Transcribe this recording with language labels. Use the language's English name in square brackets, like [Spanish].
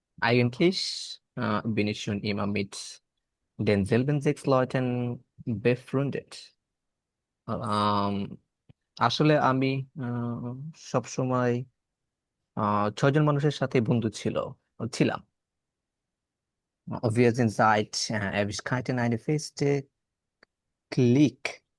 [German] Eigentlich bin ich schon immer mit denselben 6 Leuten befreundet. [Bangla] আম, আসলে আমি সব সময় 6 জন মানুষের সাথে ছিলাম। [German] Wir sind seit Ewigkeiten eine feste Clique.